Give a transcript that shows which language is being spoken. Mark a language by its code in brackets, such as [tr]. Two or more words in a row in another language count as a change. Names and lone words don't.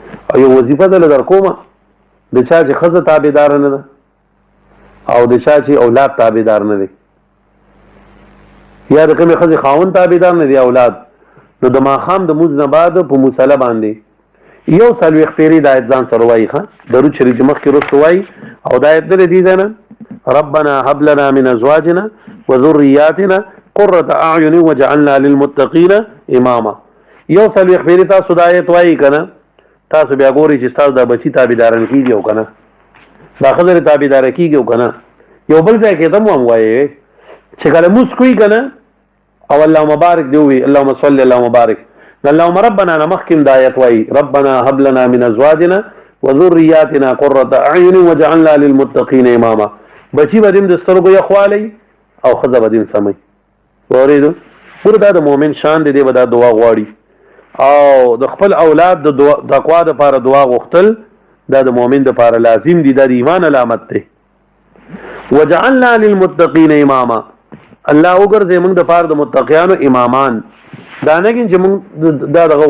[ps] او یو وظیفه ده در کومه د چا چې ښځه تابعدار نه ده او د چا چې اولاد تابعدار نه دی یا د کومې ښځې خاوند تابعدار نه دی اولاد نو د ماښام د مونځ نه بعد په مصله باندې یو څلوېښت پېرې د آیت ځان سره وایي ښه درود شریف چې مخکې وروسته وایي او د آیت د دې ځای نه [ar] ربنا هب لنا من ازواجنا وذرياتنا قرة اعين وجعلنا للمتقين اماما [ps] یو څلوېښت پېرې تاسو د آیت وایي که نه تاسو بیا ګورئ چې ستاسو دا بچي تابعداران کېږي او که نه دا ښځه تابعداره کېږي او که نه یو بل ځای کې هم وایي چې کله مونځ کوي که نه او [ar] اللهم بارک [ps] دی وي [ar] اللهم صل اللهم بارک اللهم ربنا [ps] نه مخکې د آیت وایي [ar] ربنا هب لنا من ازواجنا وذرياتنا قرة اعين وجعلنا للمتقين اماما [ps] بچي به دې د سترګو یخوالی او ښځه به دې سمئ واورېدو پوره دا د مؤمن شان دی دی به دا دعا غواړي او د خپل اولاد د تقوا دپاره دعا غوښتل دا د مؤمن دپاره لازم دي دا د ایمان علامت دی [ar] وجعلنا للمتقین اماما [ps] الله وګرځي موږ دپاره د متقیانو امامان دا نه چې موږ دا دغه